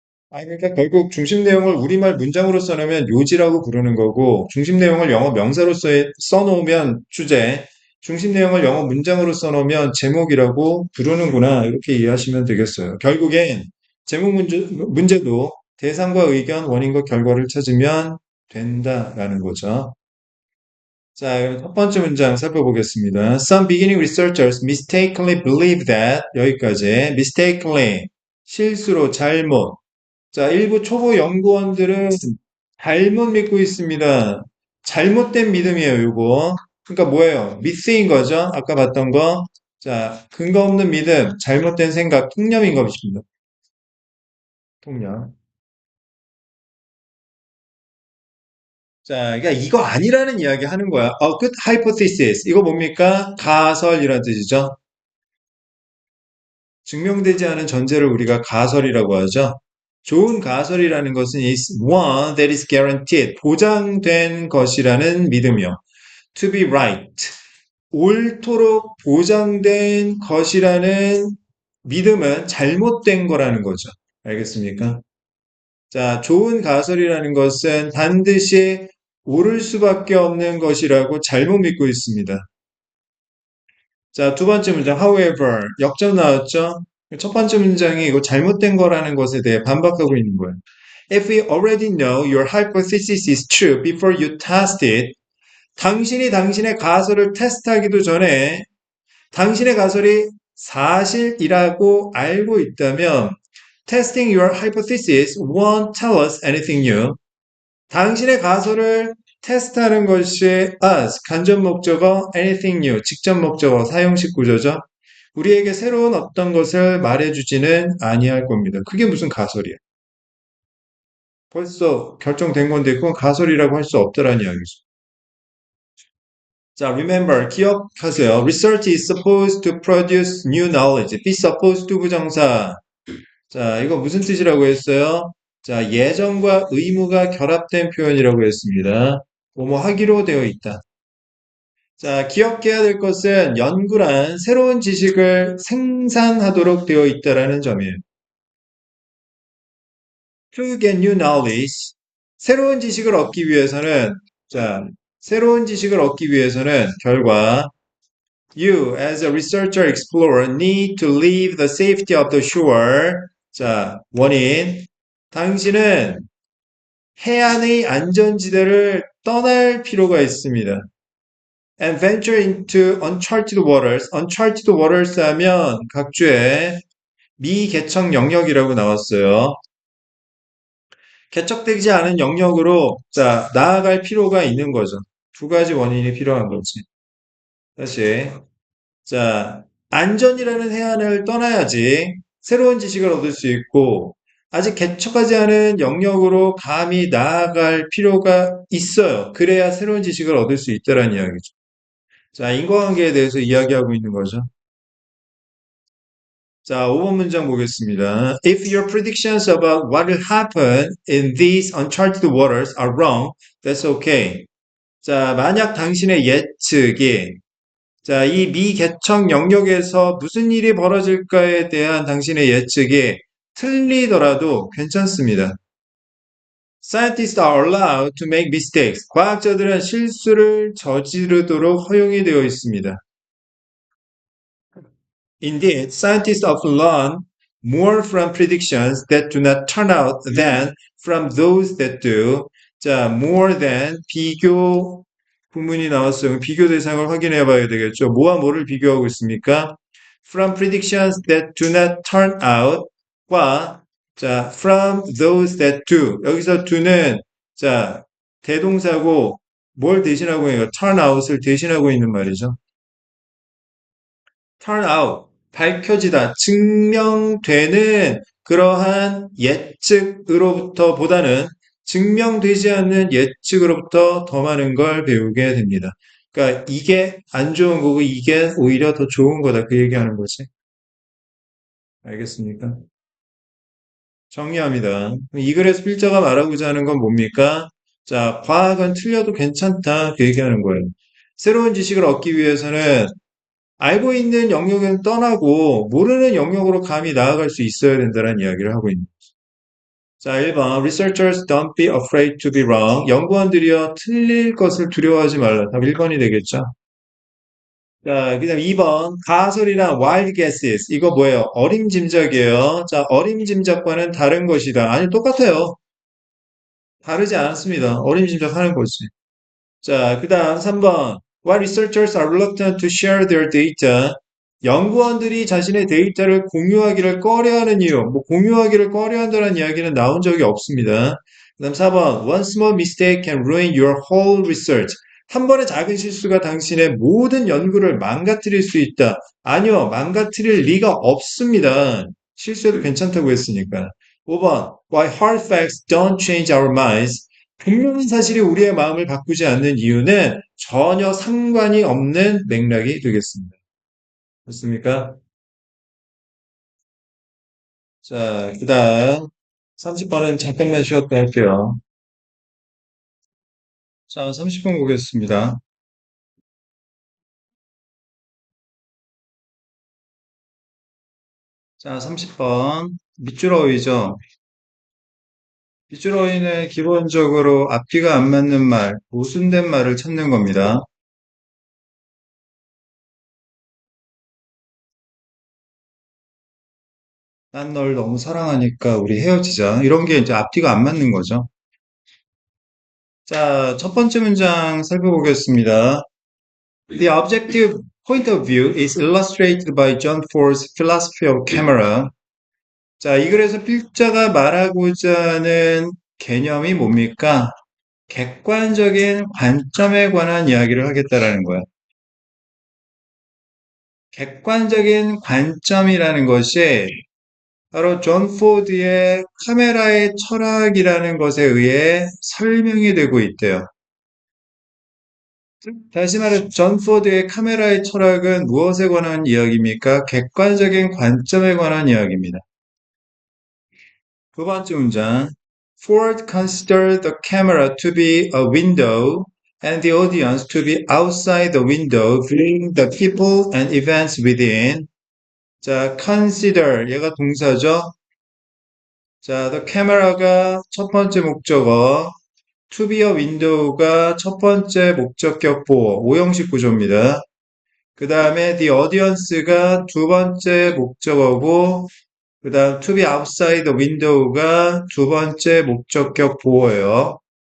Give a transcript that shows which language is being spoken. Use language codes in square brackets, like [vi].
[ko] 그러니까 결국 중심 내용을 우리말 문장으로 써놓으면 요지라고 부르는 거고, 중심 내용을 영어 명사로 써놓으면 주제, 중심 내용을 영어 문장으로 써놓으면 제목이라고 부르는구나. 이렇게 이해하시면 되겠어요. 결국엔 제목 문제도 대상과 의견, 원인과 결과를 찾으면 된다라는 거죠. 자, 그럼 첫 번째 문장 살펴보겠습니다. [en] Some beginning researchers mistakenly believe that [ko] 여기까지 [en] mistakenly [ko] 실수로 잘못. 자, 일부 초보 연구원들은 잘못 믿고 있습니다. 잘못된 믿음이에요, 요거. 그러니까 뭐예요? 미스인 거죠? 아까 봤던 거. 자, 근거 없는 믿음, 잘못된 생각, 통념인 것입니다. 통념. 자, 그러니까 이거 아니라는 이야기 하는 거야. [en] good hypothesis. [ko] 이거 뭡니까? 가설이라는 뜻이죠. 증명되지 않은 전제를 우리가 가설이라고 하죠. 좋은 가설이라는 것은 [en] is one that is guaranteed. [ko] 보장된 것이라는 믿음이요. [en] To be right. [ko] 옳도록 보장된 것이라는 믿음은 잘못된 거라는 거죠. 알겠습니까? 자, 좋은 가설이라는 것은 반드시 옳을 수밖에 없는 것이라고 잘못 믿고 있습니다. 자, 두 번째 문장, however, 역점 나왔죠? 첫 번째 문장이 이거 잘못된 거라는 것에 대해 반박하고 있는 거예요. [en] If we already know your hypothesis is true before you test it, [ko] 당신이 당신의 가설을 테스트하기도 전에 당신의 가설이 사실이라고 알고 있다면 [en] testing your hypothesis won't tell us anything new. [ko] 당신의 가설을 테스트하는 것이 us, 간접 목적어, anything new, 직접 목적어, 사용식 구조죠. 우리에게 새로운 어떤 것을 말해주지는 아니할 겁니다. 그게 무슨 가설이야? 벌써 결정된 건데 그건 가설이라고 할 수 없다라는 이야기죠. 자, remember, 기억하세요. [en] Research is supposed to produce new knowledge. be supposed to 부정사. [ko] 자, 이거 무슨 뜻이라고 했어요? 자, 예정과 의무가 결합된 표현이라고 했습니다. 뭐뭐 하기로 되어 있다. 자, 기억해야 될 것은 연구란 새로운 지식을 생산하도록 되어 있다라는 점이에요. [en] To get new knowledge. [ko] 새로운 지식을 얻기 위해서는, 자, 새로운 지식을 얻기 위해서는 결과, [en] you as a researcher explorer need to leave the safety of the shore. [ko] 자, 원인. 당신은 해안의 안전지대를 떠날 필요가 있습니다. [en] And venture into uncharted waters. [ko] uncharted waters 하면 각주의 미개척 영역이라고 나왔어요. 개척되지 않은 영역으로 자 나아갈 필요가 있는 거죠. 두 가지 원인이 필요한 거지. 다시 자 안전이라는 해안을 떠나야지 새로운 지식을 얻을 수 있고 아직 개척하지 않은 영역으로 감히 나아갈 필요가 있어요. 그래야 새로운 지식을 얻을 수 있다는 이야기죠. 자, 인과관계에 대해서 이야기하고 있는 거죠. 자, 5번 문장 보겠습니다. [en] If your predictions about what will happen in these uncharted waters are wrong, that's okay. [ko] 자, 만약 당신의 예측이 자, 이 미개척 영역에서 무슨 일이 벌어질까에 대한 당신의 예측이 틀리더라도 괜찮습니다. [en] Scientists are allowed to make mistakes. [ko] 과학자들은 실수를 저지르도록 허용이 되어 있습니다. [en] Indeed, scientists often learn more from predictions that do not turn out than from those that do. 자, more than 비교 [ko] 부문이 나왔어요. 비교 대상을 확인해 봐야 되겠죠. 뭐와 뭐를 비교하고 있습니까? [en] From predictions that do not turn out 과 자, from those that do. [ko] 여기서 do는 자, 대동사고 뭘 대신하고 있는 거? turn out을 대신하고 있는 말이죠. turn out, 밝혀지다, 증명되는 그러한 예측으로부터 보다는 증명되지 않는 예측으로부터 더 많은 걸 배우게 됩니다. 그러니까 이게 안 좋은 거고 이게 오히려 더 좋은 거다. 그 얘기하는 거지. 알겠습니까? 정리합니다. 이 글에서 필자가 말하고자 하는 건 뭡니까? 자, 과학은 틀려도 괜찮다. 그 얘기하는 거예요. 새로운 지식을 얻기 위해서는 알고 있는 영역은 떠나고 모르는 영역으로 감히 나아갈 수 있어야 된다는 이야기를 하고 있는 거죠. 자, 1번. [en] Researchers don't be afraid to be wrong. [ko] 연구원들이요, 틀릴 것을 두려워하지 말라. 답 1번이 되겠죠. 자, 그 다음 2번. [en] 가설이나 wild guesses. [ko] 이거 뭐예요? 어림짐작이에요. 자, 어림짐작과는 다른 것이다. 아니, 똑같아요. 다르지 않습니다. 어림짐작하는 거지. 자, 그 다음 3번. [en] Why researchers are reluctant to share their data? [ko] 연구원들이 자신의 데이터를 공유하기를 꺼려하는 이유. 뭐 공유하기를 꺼려한다는 이야기는 나온 적이 없습니다. 그 다음 4번. [en] One small mistake can ruin your whole research. [ko] 한 번의 작은 실수가 당신의 모든 연구를 망가뜨릴 수 있다. 아니요, 망가뜨릴 리가 없습니다. 실수해도 괜찮다고 했으니까. 5번. [en] Why hard facts don't change our minds? [ko] 분명한 사실이 우리의 마음을 바꾸지 않는 이유는 전혀 상관이 없는 맥락이 되겠습니다. 됐습니까? 자, 그 다음 30번은 잠깐만 쉬었다 할게요. 자, 30번 보겠습니다. 자, 30번 밑줄 어휘죠. 밑줄 어휘는 기본적으로 앞뒤가 안 맞는 말, 모순된 말을 찾는 겁니다. 난 널 너무 사랑하니까 우리 헤어지자. 이런 게 이제 앞뒤가 안 맞는 거죠. 자, 첫 번째 문장 살펴보겠습니다. [en] The objective point of view is illustrated by John Ford's philosophy of camera. [ko] 자, 이 글에서 필자가 말하고자 하는 개념이 뭡니까? 객관적인 관점에 관한 이야기를 하겠다라는 거야. 객관적인 관점이라는 것이 바로 존 포드의 카메라의 철학이라는 것에 의해 설명이 되고 있대요. 다시 말해, 존 포드의 카메라의 철학은 무엇에 관한 이야기입니까? 객관적인 관점에 관한 이야기입니다. 두 번째 문장. [en] Ford considered the camera to be a window and the audience to be outside the window, viewing the people and events within. [ko] 자, consider, 얘가 동사죠. 자, the camera가 첫 번째 목적어, to be a window가 첫 번째 목적격 보어, 오형식 구조입니다. 그 다음에 the audience가 두 번째 목적어고, 그 다음 to be outside the window가 두 번째 목적격 보어예요.